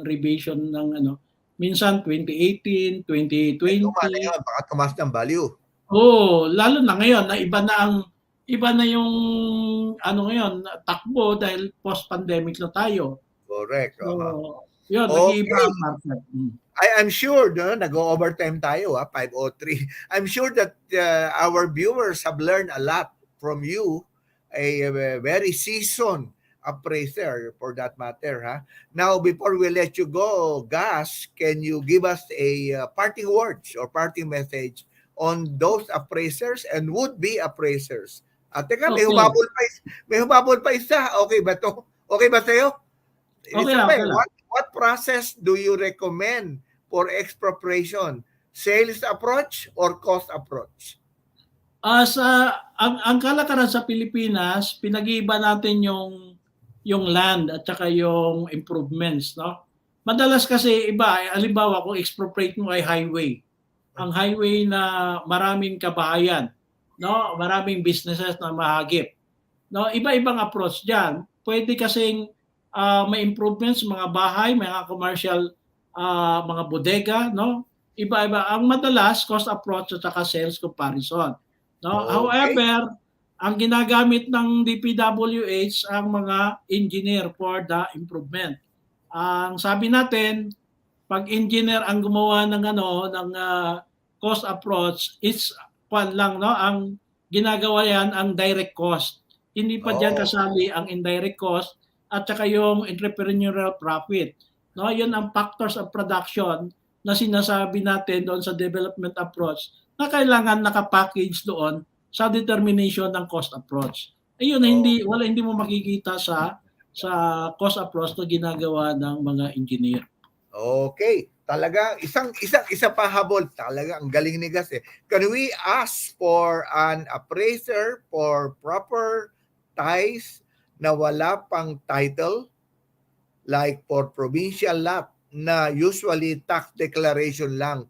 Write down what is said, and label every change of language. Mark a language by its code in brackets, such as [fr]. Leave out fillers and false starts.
[tl] Ang revision ng minsan 2018, 2020. Yun, baka tumaas ng value. Lalo na ngayon na iba na yung ngayon takbo dahil post-pandemic na tayo. [en] Correct. [tl] So, yun, nag-iiba ang market. [en] I'm sure [tl] nag-overtime tayo 5:03. [en] I'm sure that our viewers have learned a lot from you, a very seasoned appraiser for that matter. Now, before we let you go, Gus, can you give us a parting words or parting message on those appraisers and would-be appraisers? [tl] Teka, [en] Okay. [tl] may humabol pa isa. Okay ba to? Okay ba sa'yo? Okay lang. [en] What process do you recommend for expropriation? Sales approach or cost approach? [tl] Ang kalakaran sa Pilipinas, pinag-iiba natin yung land at saka yung improvements, no? Madalas kasi iba, halimbawa kung expropriate mo ay highway. Ang highway na maraming kabahayan, no? Maraming businesses na mahagip. No, iba-ibang approach diyan. Pwede kasing may improvements mga bahay, mga commercial mga bodega, no? Iba-iba. Ang madalas cost approach at saka sales comparison. No? [en] Okay. [tl] However, ang ginagamit ng DPWH ang mga engineer [en] for the improvement. [tl] Ang sabi natin, pag engineer ang gumawa ng cost approach, it's lang, no? Ang ginagawa yan ang direct cost. Hindi pa diyan kasali ang indirect cost at saka yung entrepreneurial profit. No, 'yun ang factors of production na sinasabi natin doon sa development approach na kailangan naka-package doon sa determination ng cost approach. Ayun, hindi mo makikita sa cost approach na ginagawa ng mga engineer. Okay. Talaga isa pa habol. Talaga ang galing ni Gus. [en] Can we ask for an appraiser for proper ties [tl] na wala pang title, [en] like for provincial lot na usually tax declaration lang?